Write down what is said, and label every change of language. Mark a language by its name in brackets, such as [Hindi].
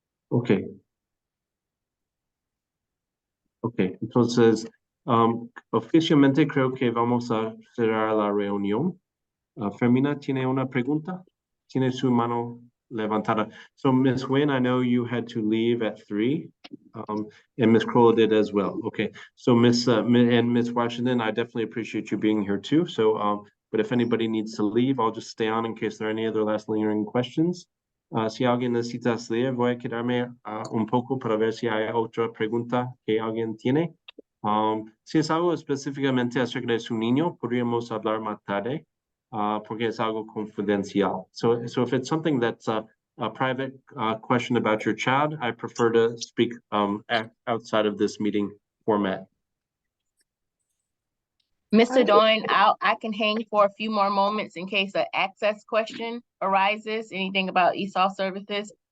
[Spanish] Okay. Okay, entonces, oficialmente creo que vamos a cerrar la reunión. Fermina, ¿tiene una pregunta? Tiene su mano levantada. [English] So, Ms. Nguyen, I know you had to leave at 3, and Ms. Kroll did as well. Okay, so Ms. Washington, I definitely appreciate you being here too. So, but if anybody needs to leave, I'll just stay on in case there are any other last lingering questions. [Spanish] Si alguien necesita salir, voy a quedarme un poco para ver si hay otra pregunta que alguien tiene. Si es algo específicamente acerca de su niño, podríamos hablar más tarde. Porque es algo confidencial. [English] So if it's something that's a private question about your child, I prefer to speak outside of this meeting format. Mr. Doyne, I can hang for a few more moments in case an access question arises, anything about ESOL services.